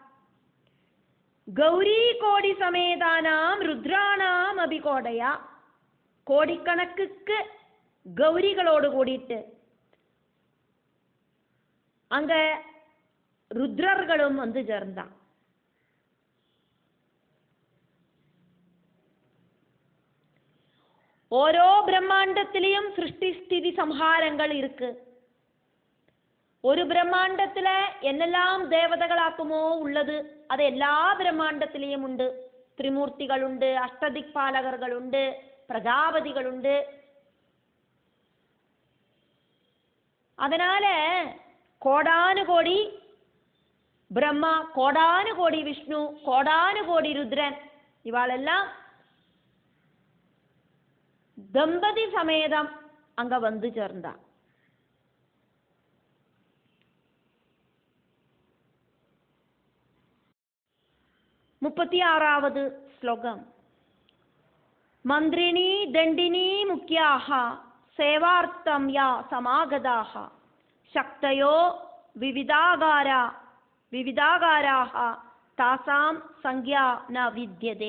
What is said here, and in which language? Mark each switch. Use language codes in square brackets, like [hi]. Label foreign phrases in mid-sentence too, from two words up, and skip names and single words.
[sa] गौरी कोटि समेतानाम् रुद्राणाम् अपि कोटया. [ta] கோடிக்கணக்குக்கு கௌரிகளோடு கூடிட்டு அங்க ருத்ரர்களும் வந்து சேர்ந்தா. [ml] ഓരോ ബ്രഹ്മാണ്ടത്തിലെയും സൃഷ്ടിസ്ഥിതി സംഹാരങ്ങൾ ഇருக்கு. ഒരു ബ്രഹ്മാണ്ടത്തിലെ എന്നെല്ലാം ദേവതകളാക്കുമോ ഉള്ളത് അത് എല്ലാ ബ്രഹ്മാണ്ടത്തിലെയും ഉണ്ട്. ത്രിമൂർത്തികളുണ്ട്, അഷ്ടദിക്പാലകர்களுണ്ട്, പ്രജാപതികളുണ്ട്. [ta] அதனால கோடானுகோடி பிரம்மா, கோடானுகோடி விஷ்ணு, கோடானுகோடி ருத்ரன் இவாளெல்லாம் தம்பதி சமேதம் அங்க வந்து சேர்ந்தா. [ml] മുപ്പത്തിയാറാவது ശ്ലോകം. [sa] मन्त्रिणी दण्डिनी मुख्याः सेवार्थं या समागताः शक्तयो विविधाकाराः तासां संख्या न विद्यते.